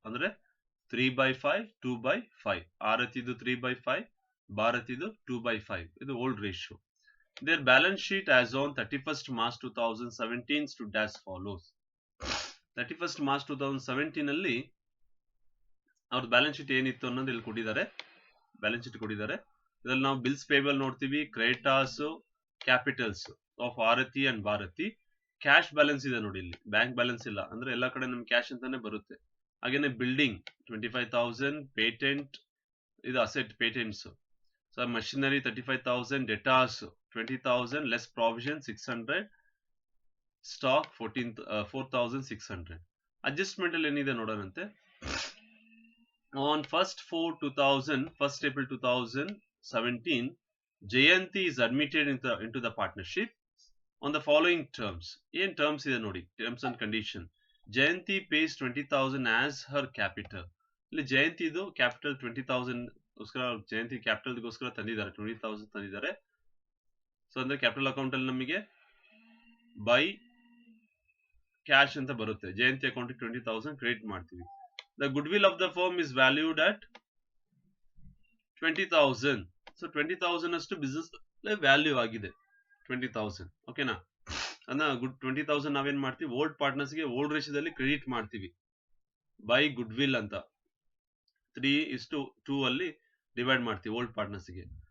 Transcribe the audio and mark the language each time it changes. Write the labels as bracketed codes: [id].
[kn] ಅಂದ್ರೆ 3/5, 2/5. ಆರತಿದು 3/5, ಭಾರತಿದು 2/5. ಇದು old ratio. [en] Their balance sheet as on 31st March 2017 stood as follows. [kn] 31st March 2017 ಅಲ್ಲಿ ಅವ್ರ balance sheet ಏನಿತ್ತು ಅನ್ನೋದು ಇಲ್ಲಿ ಕೊಟ್ಟಿದ್ದಾರೆ. ಬ್ಯಾಲೆನ್ಸ್ ಶೀಟ್ ಕೊಟ್ಟಿದ್ದಾರೆ. ಇದರಲ್ಲಿ ನಾವು ಬಿಲ್ಸ್ ಪೇಬಲ್ ನೋಡ್ತೀವಿ, creditors, capitals of Aarti and Bharati. Cash balance ಇದೆ ನೋಡಿ, ಇಲ್ಲಿ ಬ್ಯಾಂಕ್ ಬ್ಯಾಲೆನ್ಸ್ ಇಲ್ಲ, ಅಂದ್ರೆ ಎಲ್ಲಾ ಕಡೆ ನಮ್ಗೆ ಕ್ಯಾಶ್ ಅಂತಾನೆ ಬರುತ್ತೆ. ಹಾಗೇನೆ ಬಿಲ್ಡಿಂಗ್ 25,000, ಪೇಟೆಂಟ್ ಇದು asset patents. So machinery 35,000, ಡೆಟಾರ್ಸ್ 20,000 less provision 600, stock 4,600. Adjustment ಅಲ್ಲಿ ಏನಿದೆ ನೋಡೋಣಂತೆ. [en] On 1st April 2017, Jayanti is admitted into the partnership on the following terms. In terms [kn] ಇದೆ ನೋಡಿ, [en] terms and condition. Jayanti pays 20,000 as her capital. [kn] ಇಲ್ಲಿ ಜಯಂತಿದು capital 20,000 ಗೋಸ್ಕರ ಜಯಂತಿ capital ಗೋಸ್ಕರ ತಂದಿದ್ದಾರೆ, 20,000 ತಂದಿದ್ದಾರೆ. So ಅಂದ್ರೆ ಕ್ಯಾಪಿಟಲ್ ಅಕೌಂಟ್ ಅಲ್ಲಿ ನಮಗೆ ಬೈ ಕ್ಯಾಶ್ ಅಂತ ಬರುತ್ತೆ. ಜಯಂತಿ ಅಕೌಂಟ್ 20,000 ಕ್ರೆಡಿಟ್ ಮಾಡ್ತೀವಿ. [en] The goodwill of the firm is valued at 20,000. [kn] So 20,000 ಅಷ್ಟು ಬಿಸ್ನೆಸ್ ವ್ಯಾಲ್ಯೂ ಆಗಿದೆ 20,000. ಓಕೆನಾ? ಅದನ್ನ 20,000 ನಾವೇನ್ ಮಾಡ್ತೀವಿ, ಓಲ್ಡ್ ಪಾರ್ಟ್ನರ್ಸ್ ಗೆ ಓಲ್ಡ್ ರೇಷಿಯೋದಲ್ಲಿ ಕ್ರೆಡಿಟ್ ಮಾಡ್ತೀವಿ ಬೈ ಗುಡ್ವಿಲ್ ಅಂತ 3:2 ಅಲ್ಲಿ ಡಿವೈಡ್ ಮಾಡ್ತೀವಿ ಓಲ್ಡ್ ಪಾರ್ಟ್ನರ್ಸ್ ಗೆ.